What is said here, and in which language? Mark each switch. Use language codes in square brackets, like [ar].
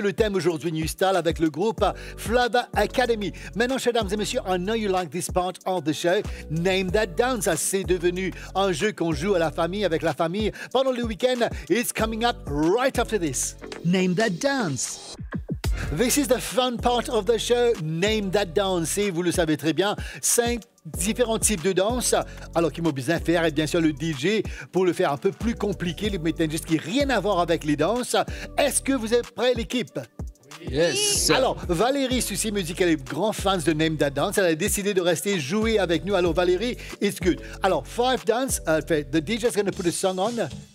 [fr] Le thème aujourd'hui, New Style, avec le groupe Flava Academy. Maintenant, chers dames et messieurs, [en] I know you like this part of the show. [fr] Name That Dance, c'est devenu un jeu qu'on joue à la famille, avec la famille, pendant le week-end. [en] It's coming up right after this. Name That Dance. This is the fun part of the show, Name That Dance. [fr] Et vous le savez très bien, 5 différents types de danse. Alors, qu'il m'a besoin de faire, et bien sûr, le DJ, pour le faire un peu plus compliqué, les mettre juste qui n'a rien à voir avec les danses. Est-ce que vous êtes prêts, l'équipe? [en] Yes. [fr] Alors, Valérie Soucy me dit qu'elle est grand fan de Name That Dance. Elle a décidé de rester jouer avec nous. Alors, Valérie, [en] it's good. [fr] Alors, 5 dance. [en] The DJ is going to put a song on.